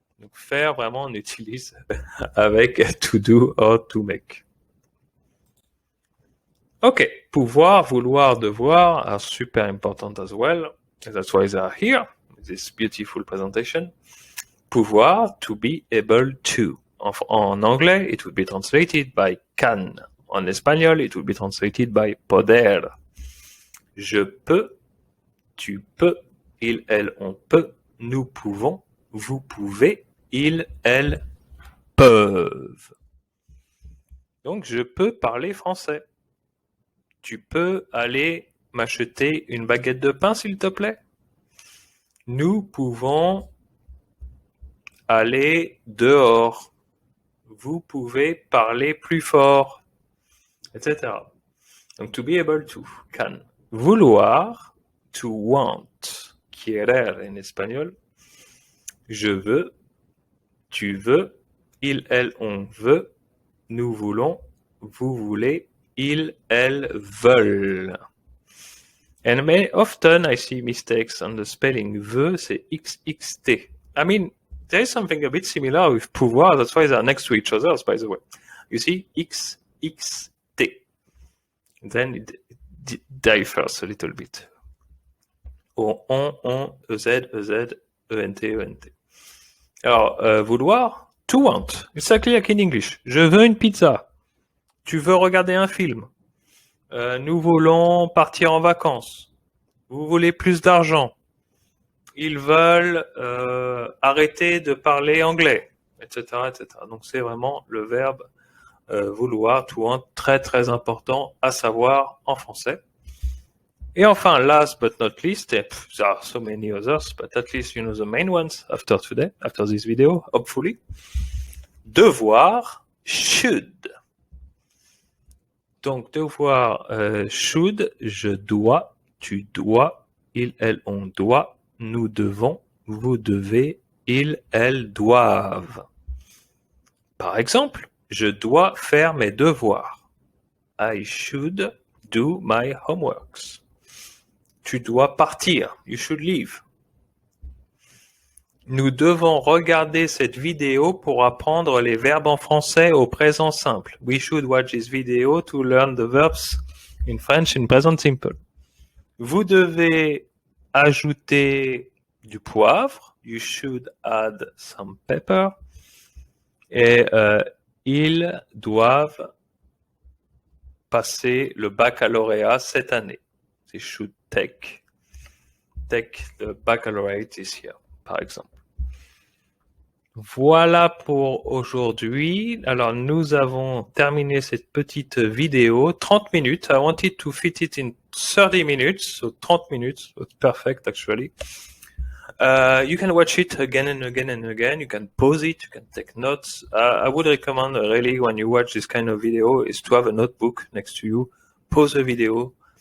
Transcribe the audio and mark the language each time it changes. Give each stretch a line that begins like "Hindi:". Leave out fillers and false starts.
French: Donc faire, vraiment, on utilise avec
English: to do or to make. Okay, pouvoir, vouloir, devoir are super important as well. That's why they are here, this beautiful presentation. Pouvoir, to be able to.
French: En anglais,
English: it would be translated by can.
French: En espagnol,
English: it would be translated by poder.
French: Je peux, tu peux, il, elle, on peut, nous pouvons, vous pouvez, ils, elles peuvent. Donc, je peux parler français. Tu peux aller m'acheter une baguette de pain, s'il te plaît? Nous pouvons aller dehors. Vous pouvez parler plus fort, etc.
English: Donc, to be able to, can. Vouloir, to want.
French: Querer en espagnol. Je veux, tu veux, il, elle, on veut, nous voulons, vous voulez, ils, elles veulent.
English: And often I see mistakes on the spelling.
French: Veut, c'est XXT.
English: I mean, there is something a bit similar with pouvoir. That's why they are next to each other, by the way. You see, XXT. Then it differs a little bit.
French: On, EZ, EZ, ENT, ENT.
English: Alors, vouloir, to want. Exactly like in English.
French: Je veux une pizza. Tu veux regarder un film. Nous voulons partir en vacances. Vous voulez plus d'argent. Ils veulent arrêter de parler anglais, etc., etc. Donc c'est vraiment le verbe vouloir,
English: to want,
French: très important à savoir en français. Et enfin,
English: last but not least, there are so many others, but at least you know the main ones after today, after this video, hopefully.
French: Devoir, should. Donc, devoir, should, je dois, tu dois, il, elle, on doit, nous devons, vous devez, ils, elles doivent. Par exemple, je dois faire mes devoirs.
English: I should do my homeworks.
French: Tu dois partir.
English: You should leave.
French: Nous devons regarder cette vidéo pour apprendre les verbes en français au présent simple.
English: We should watch this video to learn the verbs in French in present simple.
French: Vous devez ajouter du poivre.
English: You should add some pepper.
French: Et ils doivent passer le baccalauréat cette année.
English: They should take the baccalaureate this year,
French: par exemple. Voilà pour aujourd'hui. Alors, nous avons terminé cette petite vidéo.
English: 30 minutes. I wanted to fit it in 30 minutes. So 30 minutes. It's perfect, actually. You can watch it again and again and again. You can pause it. You can take notes. I would recommend really when you watch this kind of video is to have a notebook next to you. Pause the video.